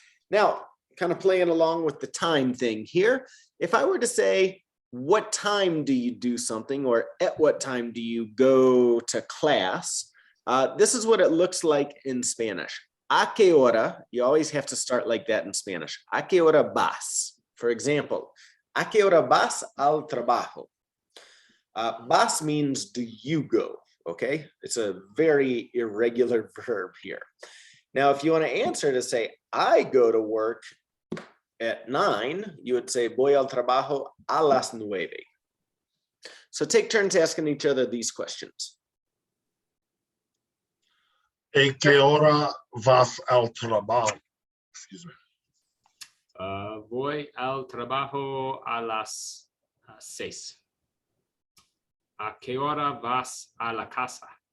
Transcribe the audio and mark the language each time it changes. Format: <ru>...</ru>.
<en>Now, kind of playing along with the time thing here. If I were to say, what time do you do something, or at what time do you go to class? This is what it looks like in Spanish.</en> <es>¿A qué hora?</es> <en>You always have to start like that in Spanish.</en> <es>¿A qué hora vas?</es> <en>For example,</en> <es>¿a qué hora vas al trabajo?</es> <en>Vas means do you go, okay? It's a very irregular verb here. Now, if you want to answer to say, I go to work at 9, you would say,</en> <es>voy al trabajo a las 9.</es> <en>So take turns asking each other these questions.</en> <es>¿A qué hora vas al trabajo?</es> <en>Excuse me.</en> <es>Voy al trabajo a las 6. ¿A qué hora vas a la casa?</es>